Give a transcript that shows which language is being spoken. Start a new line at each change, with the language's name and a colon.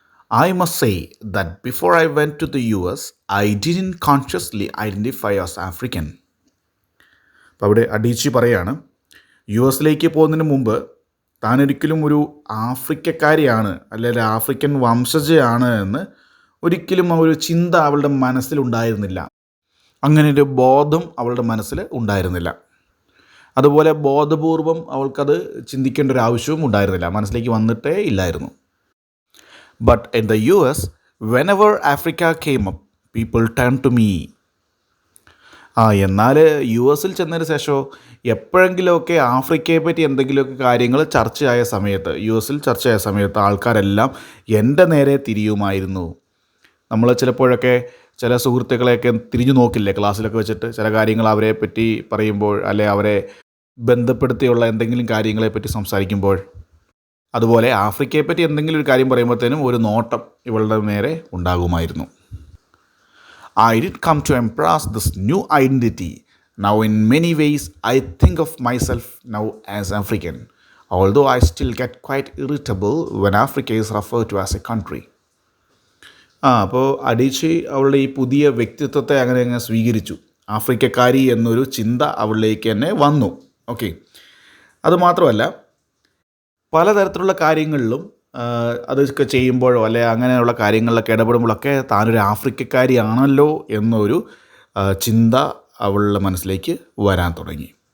English: I must say that before I went to the US, I didn't consciously identify as African.
Malayalam: അപ്പോൾ അവിടെ അഡീച്ചി പറയാണ്, U എസിലേക്ക് പോകുന്നതിന് മുമ്പ് താനൊരിക്കലും ഒരു ആഫ്രിക്കക്കാരിയാണ് അല്ലെങ്കിൽ ആഫ്രിക്കൻ വംശജയാണ് എന്ന് ഒരിക്കലും ആ ഒരു ചിന്ത അവളുടെ മനസ്സിലുണ്ടായിരുന്നില്ല. അങ്ങനെ ഒരു ബോധം അവളുടെ മനസ്സിൽ ഉണ്ടായിരുന്നില്ല. അതുപോലെ ബോധപൂർവം അവൾക്കത് ചിന്തിക്കേണ്ട ഒരു ആവശ്യവും ഉണ്ടായിരുന്നില്ല, മനസ്സിലേക്ക് വന്നിട്ടേ ഇല്ലായിരുന്നു.
English: But in the US, whenever Africa came up, people turned to me.
Malayalam: എന്നാൽ യു എസിൽ ചെന്നതിന് ശേഷം എപ്പോഴെങ്കിലുമൊക്കെ ആഫ്രിക്കയെ പറ്റി എന്തെങ്കിലുമൊക്കെ കാര്യങ്ങൾ ചർച്ചയായ സമയത്ത്, യു എസിൽ ചർച്ചയായ സമയത്ത് ആൾക്കാരെല്ലാം എൻ്റെ നേരെ തിരിയുമായിരുന്നു. നമ്മൾ ചിലപ്പോഴൊക്കെ ചില സുഹൃത്തുക്കളെയൊക്കെ തിരിഞ്ഞു നോക്കില്ലേ ക്ലാസ്സിലൊക്കെ വെച്ചിട്ട്, ചില കാര്യങ്ങൾ അവരെ പറ്റി പറയുമ്പോൾ അല്ലെ അവരെ ബന്ധപ്പെടുത്തിയുള്ള എന്തെങ്കിലും കാര്യങ്ങളെപ്പറ്റി സംസാരിക്കുമ്പോൾ. അതുപോലെ ആഫ്രിക്കയെപ്പറ്റി എന്തെങ്കിലും ഒരു കാര്യം പറയുമ്പോഴത്തേനും ഒരു നോട്ടം ഇവളുടെ നേരെ ഉണ്ടാകുമായിരുന്നു.
English: I did come to embrace this new identity. Now in many ways I think of myself now as African, although I still get quite irritable when Africa is referred to as a country.
Malayalam: അപ്പോൾ അഡീച്ചി അവളുടെ ഈ പുതിയ വ്യക്തിത്വത്തെ അങ്ങനെ സ്വീകരിച്ചു. ആഫ്രിക്കക്കാരി എന്നൊരു ചിന്ത അവളിലേക്ക് തന്നെ വന്നു. ഓക്കെ, അതുമാത്രമല്ല പലതരത്തിലുള്ള കാര്യങ്ങളിലും അതൊക്കെ ചെയ്യുമ്പോഴോ അല്ലെ അങ്ങനെയുള്ള കാര്യങ്ങളിലൊക്കെ ഇടപെടുമ്പോഴൊക്കെ താനൊരു ആഫ്രിക്കക്കാരിയാണല്ലോ എന്നൊരു ചിന്ത അവളുടെ മനസ്സിലേക്ക് വരാൻ തുടങ്ങി.